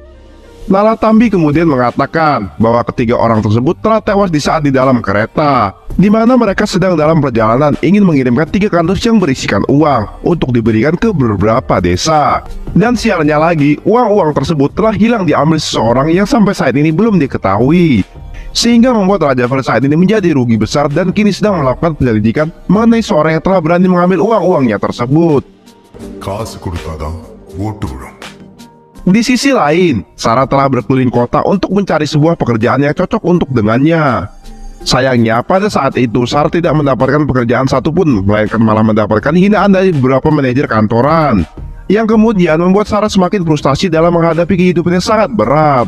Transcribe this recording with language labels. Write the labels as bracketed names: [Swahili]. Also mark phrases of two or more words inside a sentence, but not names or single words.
[Indonesian] Naratambi kemudian mengatakan bahwa ketiga orang tersebut telah tewas di saat di dalam kereta, di mana mereka sedang dalam perjalanan ingin mengirimkan 3 kardus yang berisikan uang untuk diberikan ke beberapa desa. Dan sialnya lagi, uang-uang tersebut telah hilang diambil seseorang yang sampai saat ini belum diketahui. Sehingga membuat Rajyapal saat ini menjadi rugi besar dan kini sedang melakukan penyelidikan mengenai seorang yang telah berani mengambil uang-uangnya tersebut. [Tamil] காசு கொடுத்தாதான் ஓட்டு விடும். [Indonesian] Di sisi lain, Sarah telah berkeliling kota untuk mencari sebuah pekerjaan yang cocok untuk dengannya. Sayangnya, pada saat itu Sarah tidak mendapatkan pekerjaan satupun, melainkan malah mendapatkan hinaan dari beberapa manajer kantoran, yang kemudian membuat Sarah semakin frustasi dalam menghadapi kehidupan yang sangat berat.